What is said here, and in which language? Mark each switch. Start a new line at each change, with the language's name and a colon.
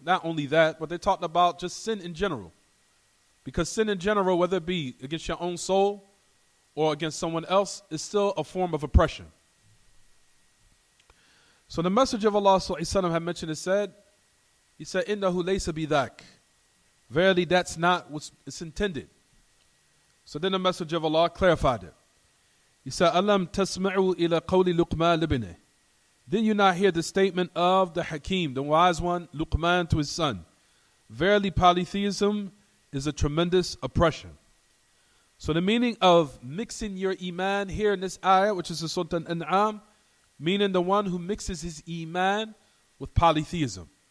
English: Not only that, but they're talking about just sin in general. Because sin in general, whether it be against your own soul or against someone else, is still a form of oppression. So the Messenger of Allah had mentioned and said, he said,
Arabic: إِنَّهُ لَيْسَ بِذَاكَ.
English: Verily, that's not what's intended. So then the Messenger of Allah clarified it. He said,
Arabic: أَلَمْ تَسْمَعُوا إِلَى قَوْلِ لُقْمَانَ لِبْنِهِ.
English: Did you not hear the statement of the Hakim, the wise one, Luqman, to his son? Verily, polytheism is a tremendous oppression. So the meaning of mixing your iman here in this ayah, which is the Surah Al-An'am, meaning the one who mixes his iman with polytheism.